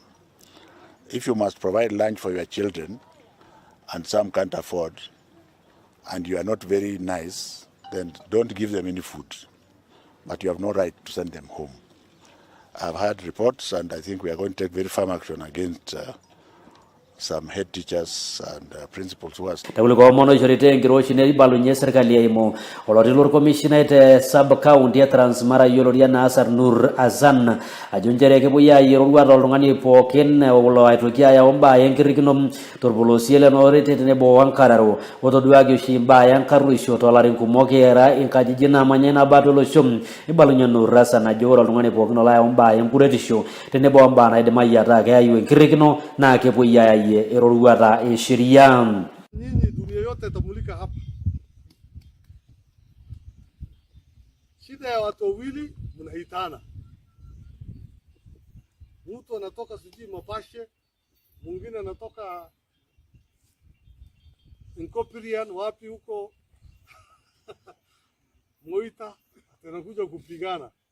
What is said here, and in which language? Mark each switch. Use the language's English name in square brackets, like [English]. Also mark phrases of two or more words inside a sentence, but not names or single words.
[English] If you must provide lunch for your children and some can't afford and you are not very nice, then don't give them any food. But you have no right to send them home. I've had reports and I think we are going to take very firm action against some head teachers and principals who are [Masai] Takuliko mono jorite ngiroshi ne balunye serikali ya imo oloti lor commissioner te [English] sub county [Masai] Transmara yioloti enaa Asar Nur Azan ajonjere kepuoi yioloti oltung'ani pookin olo aitoki ayau mbaa enkirrikino torpolosie lenorete tenebo wankararo otoduaki oshi mbaa enkarruisho toolarin kumok era inkajijik naamanya ina baata olosho ibalunye Nur Azan ajo ore oltung'ani pookin olo ayau mbaa enkuretisho tenebo mbaa naidimayu ataa keyayu enkirrikino naa kepuoi ayayie eroruata esheria. [Swahili] Nyinyi dunia yote tamulika hapa. Shida ya watu wawili mnaitana. Mtu anatoka sijui Mapashe, mwingine anatoka Nkopirian wapi huko Moita, anakuja kupigana.